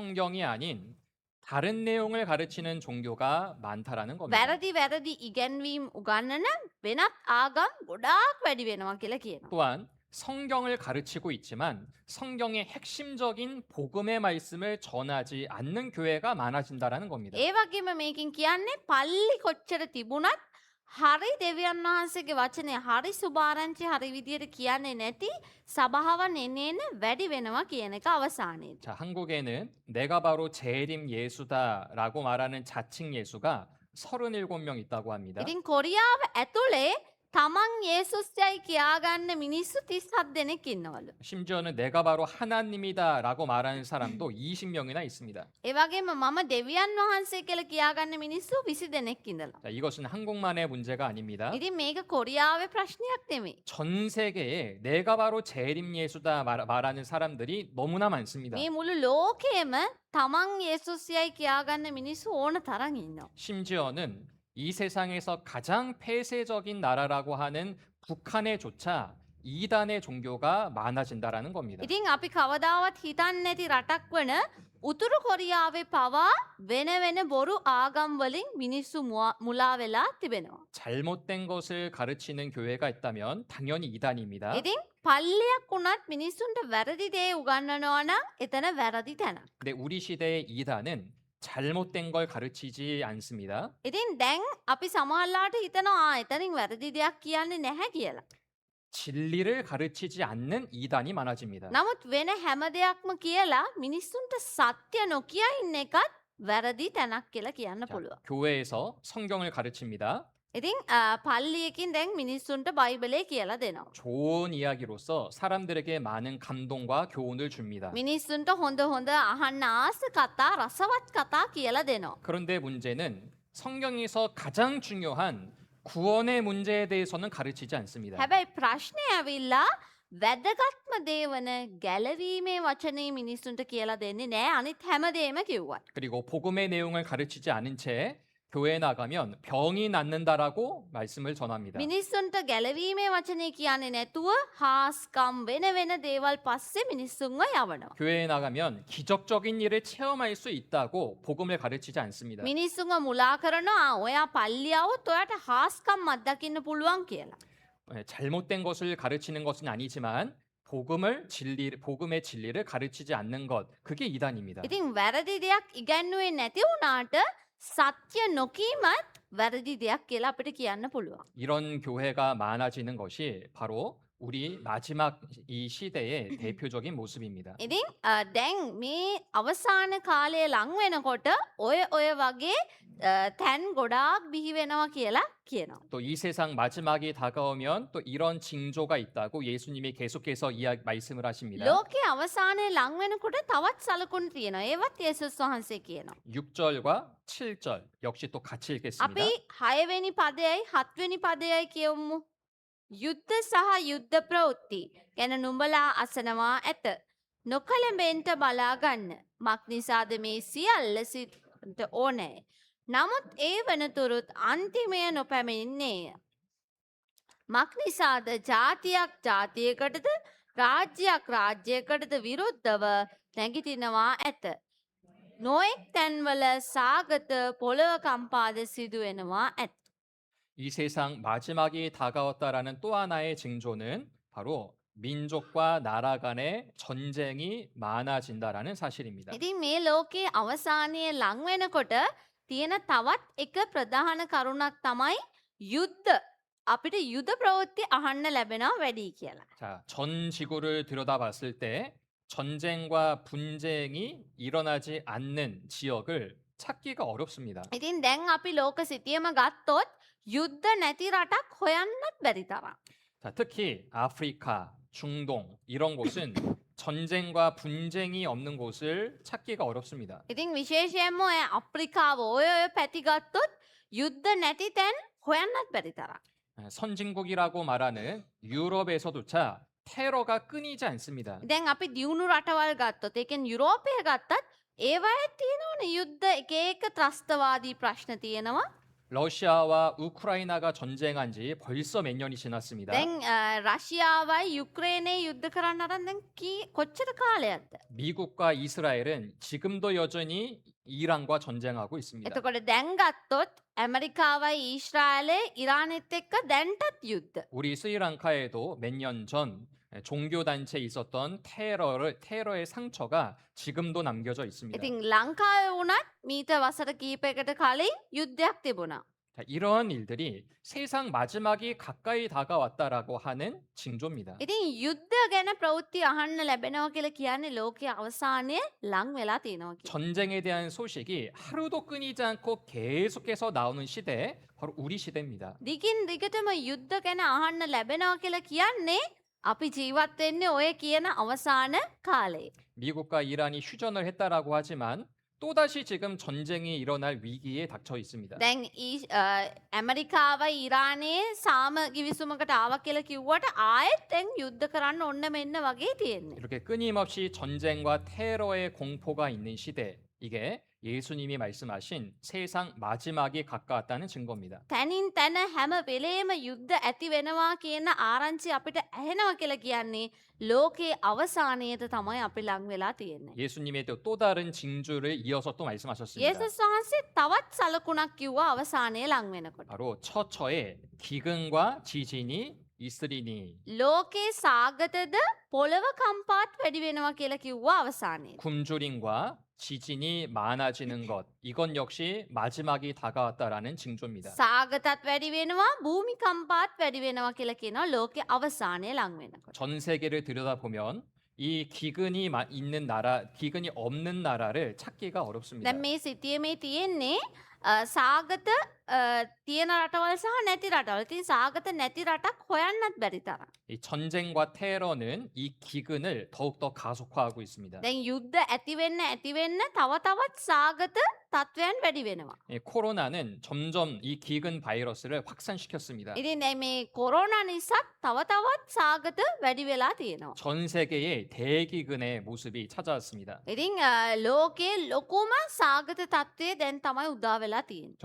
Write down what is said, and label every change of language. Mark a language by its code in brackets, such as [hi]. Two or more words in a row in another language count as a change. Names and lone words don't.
[ko] 성경이 아닌 다른 내용을 가르치는 종교가 많다라는 겁니다. [si] වැරදි ඉගැන්වීම් උගන්නන වෙනත් ආගම් ගොඩාක් වැඩි වෙනවා කියලා කියනවා. [ko] 또한 성경을 가르치고 있지만 성경의 핵심적인 복음의 말씀을 전하지 않는 교회가 많아진다라는 겁니다. [si] ඒ වගේම මේකෙන් කියන්නේ පල්ලි කොච්චර තිබුණත් හරි දෙවියන් වහන්සේගේ වචනය හරි සුභාරංචි හරි විදියට කියන්නේ නැති සභාවන් එන්න වැඩි වෙනවා කියන එක අවසානයේදී. [ko] 자, 한국에는 내가 바로 재림 예수다라고 말하는 자칭 예수가 37명 있다고 합니다. [si] ඉතින් කොරියාව ඇතුලේ තමන් යේසුස්යයි කියාගන්න මිනිස්සු 37 දෙනෙක් ඉන්නවලු. [ko] 심지어는 내가 바로 하나님이다라고 말하는 사람도 20명이나 있습니다. [si] ඒ වගේම මම දෙවියන් වහන්සේ කියලා කියාගන්න මිනිස්සු 20 දෙනෙක් ඉඳලා. [ko] 자, 이것은 한국만의 문제가 아닙니다. [si] ඉතින් මේක කොරියාවේ ප්‍රශ්නයක් නෙමෙයි. [ko] 전 세계에 내가 바로 재림 예수다 말하는 사람들이 너무나 많습니다. [si] මේ මුළු ලෝකෙම තමන් යේසුස්යයි කියාගන්න මිනිස්සු ඕන තරම් ඉන්නවා. [ko] 심지어는 이 세상에서 가장 폐쇄적인 나라라고 하는 북한에조차 이단의 종교가 많아진다라는 겁니다. [si] ඉතින් අපි කවදාවත් හිතන්නේ නැති රටක් වන උතුරු කොරියාවේ පවා වෙන වෙන බොරු ආගම් වලින් මිනිස්සු මුලා වෙලා තිබෙනවා. [ko] 잘못된 것을 가르치는 교회가 있다면 당연히 이단입니다. [si] ඉතින් පල්ලියක් වුණත් මිනිස්සුන්ට වැරදි දේ උගන්වනවා නම් එතන වැරදි තැනක්. [ko] 근데 우리 시대의 이단은 잘못된 걸 가르치지 않습니다. [si] ඉතින් දැන් අපි සමහරලාට හිතනවා එතනින් වැරදි දෙයක් කියන්නේ නැහැ කියලා. [ko] 진리를 가르치지 않는 이단이 많아집니다. [si] නමුත් වෙන හැම දෙයක්ම කියලා මිනිස්සුන්ට සත්‍ය නොකිය ඉන්න එකත් වැරදි තැනක් කියලා කියන්න [ko] 자, [si] පුළුවන්. [ko] 교회에서 성경을 가르칩니다. [si] ඉතින් පල්ලියකින් දැන් මිනිස්සුන්ට බයිබලේ කියලා දෙනවා. [ko] 좋은 이야기로서 사람들에게 많은 감동과 교훈을 줍니다. [si] මිනිස්සුන්ට හොඳ හොඳ අහන්න ආස කතා රසවත් කතා කියලා දෙනවා. [ko] 그런데 문제는 성경에서 가장 중요한 구원의 문제에 대해서는 가르치지 않습니다. [si] හැබැයි ප්‍රශ්නය ඇවිල්ලා වැදගත්ම දේ වන ගැලවීමේ වචනේ මිනිස්සුන්ට කියලා දෙන්නේ නෑ අනිත් හැමදේම කිව්වත්. [ko] 그리고 복음의 내용을 가르치지 않은 채 교회에 나가면 병이 낫는다라고 말씀을 전합니다. [si] මිනිස්සුන්ට ගැලවීමේ වචනේ කියන්නේ නැතුව හාස්කම් වෙන වෙන දේවල් පස්සේ මිනිස්සුන්ව යවනවා. [ko] 교회에 나가면 기적적인 일을 체험할 수 있다고 복음을 가르치지 않습니다. [si] මිනිස්සුන්ව මුලා කරනවා ඔයා පල්ලියවොත් ඔයාට හාස්කම් අත්දකින්න පුළුවන් කියලා. [ko] 잘못된 것을 가르치는 것은 아니지만 복음의 진리를 가르치지 않는 것, 그게 이단입니다. [si] ඉතින් වැරදි දෙයක් ඉගැන්වුවේ නැති වුණාට සත්‍ය නොකීමත් වැරදි දෙයක් කියලා අපිට කියන්න පුළුවන්. [ko] 이런 교회가 많아지는 것이 바로 우리 마지막 이 시대의 대표적인 모습입니다. [si] ඉතින් දැන් මේ අවසාන කාලය ලං වෙනකොට ඔය වගේ තැන් ගොඩාක් බිහි වෙනවා කියලා කියනවා. [ko] 또 이 세상 마지막이 다가오면 또 이런 징조가 있다고 예수님이 계속해서 말씀을 하십니다. [si] ලෝකයේ අවසානයේ ලං වෙනකොට තවත් සලකුණු තියෙනවා. ඒවත් යේසුස් වහන්සේ කියනවා. [ko] 6절과 7절 역시 또 같이 읽겠습니다. [si] අපි 6 වෙනි පදයයි 7 වෙනි පදයයි කියවමු. යුද්ධ සහ යුද්ධ ප්‍රවෘත්ති ගැන නුඹලා අසනවා ඇත. නොකලඹෙන්ට බලා ගන්න. මක් නිසාද මේ සියල්ල සිට ඕනේ. නමුත් ඒ වනතුරුත් අන්තිමය නොපැමිණෙන්නේය. මක් නිසාද ජාතියක් ජාතියකටද රාජ්‍යයක් රාජ්‍යයකටද විරුද්ධව නැගිටිනවා ඇත. නොඑක් තැන්වල සාගත පොළව කම්පාද සිදු වෙනවා ඇත. [ko] 이 세상 마지막이 다가왔다라는 또 하나의 징조는 바로 민족과 나라 간의 전쟁이 많아진다라는 사실입니다. [si] ඉතින් මේ ලෝකයේ අවසානයේ ලං වෙනකොට තියෙන තවත් එක ප්‍රධාන කරුණක් තමයි යුද්ධ. අපිට යුද ප්‍රවෘත්ති අහන්න ලැබෙනවා වැඩි කියලා. [ko] 자, 전 지구를 들여다봤을 때 전쟁과 분쟁이 일어나지 않는 지역을 찾기가 어렵습니다. [si] ඉතින් දැන් අපි ලෝක සිතියම ගත්තොත් යුද්ධ නැති රටක් හොයන්නත් බැරි තරම්. [ko] 자, 특히 아프리카, 중동 이런 곳은 전쟁과 분쟁이 없는 곳을 찾기가 어렵습니다. [si] ඉතින් විශේෂයෙන්ම ඔය අප්‍රිකාව ඔය පැති ගත්තොත් යුද්ධ නැති තැන් හොයන්නත් බැරි තරම්. [ko] 선진국이라고 말하는 유럽에서조차 테러가 끊이지 않습니다. [si] දැන් අපි දියුණු රටවල් ගත්තොත් ඒ කියන්නේ යුරෝපය ගත්තත් ඒවයේ තියෙනවනේ යුද්ධ එක එක ත්‍රස්තවාදී ප්‍රශ්න තියෙනවා. [ko] 러시아와 우크라이나가 전쟁한 지 벌써 몇 년이 지났습니다. [si] දැන් රශියාවයි යුක්‍රේනයේ යුද්ධ කරන්න අරන් දැන් කොච්චර කාලයක්ද? [ko] 미국과 이스라엘은 지금도 여전히 이란과 전쟁하고 있습니다. [si] එතකොට දැන් ගත්තොත් ඇමරිකාවයි ඊශ්‍රායලේ ඉරානෙත් එක්ක දැන්ටත් යුද්ධ. [ko] 우리 스리랑카에도 몇 년 전 종교 단체에 있었던 테러의 상처가 지금도 남겨져 있습니다. [si] ඉතින් ලංකාවේ වුණත් මීට වසර කීපයකට කලින් යුද්ධයක් තිබුණා. [ko] 자, 이러한 일들이 세상 마지막이 가까이 다가왔다라고 하는 징조입니다. [si] ඉතින් යුද්ධ ගැන ප්‍රවෘත්ති අහන්න ලැබෙනවා කියලා කියන්නේ ලෝකයේ අවසානය ලං වෙලා තියෙනවා කියලා. [ko] 전쟁에 대한 소식이 하루도 끊이지 않고 계속해서 나오는 시대, 바로 우리 시대입니다. [si] දිගින් දිගටම යුද්ධ ගැන අහන්න ලැබෙනවා කියලා කියන්නේ අපි ජීවත් වෙන්නේ ඔය කියන අවසාන කාලේ. [ko] 미국과 이란이 휴전을 했다라고 하지만 또다시 지금 전쟁이 일어날 위기에 닥쳐 있습니다. [si] දැන් ඇමරිකාවයි ඉරානයේ සාම ගිවිසුමකට ආව කියලා කිව්වට ආයෙත් දැන් යුද්ධ කරන්න ඔන්න මෙන්න වගේ තියෙන්නේ. [ko] 이렇게 끊임없이 전쟁과 테러의 공포가 있는 시대, 이게 예수님이 말씀하신 세상 마지막이 가까웠다는 증거입니다. [si] තැනින් තැන හැම වෙලේම යුද්ධ ඇති වෙනවා කියන ආරංචි අපිට ඇහෙනවා කියලා කියන්නේ ලෝකයේ අවසානයේද තමයි අපි ලං වෙලා තියෙන්නේ. [ko] 예수님의 또 다른 징조를 이어서 또 말씀하셨습니다. [si] යේසුස් වහන්සේ තවත් සලකුණක් කිව්වා අවසානයේ ලං වෙනකොට. [ko] 바로 처처에 기근과 지진이 있으리니 [si] ලෝකේ සාගතද පොළව කම්පාත් වැඩි වෙනවා කියලා කිව්වා අවසානයේ. [ko] 굶주림과 지진이 많아지는 것, 이건 역시 마지막이 다가왔다라는 징조입니다. [si] සාගතත් වැඩි වෙනවා භූමි කම්පාත් වැඩි වෙනවා කියලා කියනවා ලෝකේ අවසානයේ ලං වෙනකොට. [ko] 전 세계를 들여다보면 이 기근이 있는 나라, 기근이 없는 나라를 찾기가 어렵습니다. [si] දැන් මේ සිටියමේ තියෙන්නේ සාගත තියෙන රටවල් සහ නැති රටවල්. ඉතින් සාගත නැති රටක් හොයන්නත් බැරි තරම්. [ko] 이 전쟁과 테러는 이 기근을 더욱더 가속화하고 있습니다. [si] දැන් යුද්ධ ඇති වෙන්න තව තවත් සාගත තත්වයන් වැඩි වෙනවා. [ko] 이 코로나는 점점 이 기근 바이러스를 확산시켰습니다. [si] ඉතින් දැන් මේ කොරෝනා නිසා තව තවත් සාගත වැඩි වෙලා තියෙනවා. [ko] 전 세계의 대기근의 모습이 찾아왔습니다. [si] ඉතින් ලෝකයේ ලොකුම සාගත තත්ත්වය දැන් තමයි උදා වෙලා තියෙන්නේ.